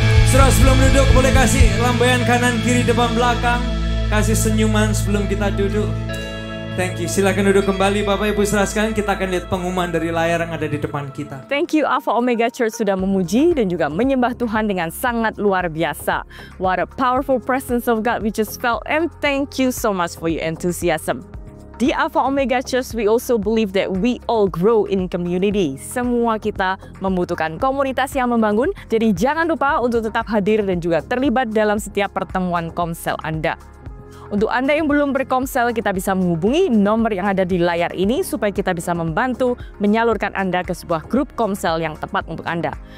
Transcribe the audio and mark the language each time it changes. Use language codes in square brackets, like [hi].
[id] Saudara sebelum duduk boleh kasih lambaian kanan kiri depan belakang, kasih senyuman sebelum kita duduk. Thank you. Silakan duduk kembali Bapak Ibu saudara sekalian. Kita akan lihat pengumuman dari layar yang ada di depan kita. Thank you Alpha Omega Church sudah memuji dan juga menyembah Tuhan dengan sangat luar biasa. [en] What a powerful presence of God we just felt, and thank you so much for your enthusiasm. [id] Di [en] Alpha Omega Church, we also believe that we all grow in community. [id] Semua kita membutuhkan komunitas yang membangun, jadi jangan lupa untuk tetap hadir dan juga terlibat dalam setiap pertemuan komsel Anda. Untuk Anda yang belum berkomsel, kita bisa menghubungi nomor yang ada di layar ini supaya kita bisa membantu menyalurkan Anda ke sebuah grup komsel yang tepat untuk Anda.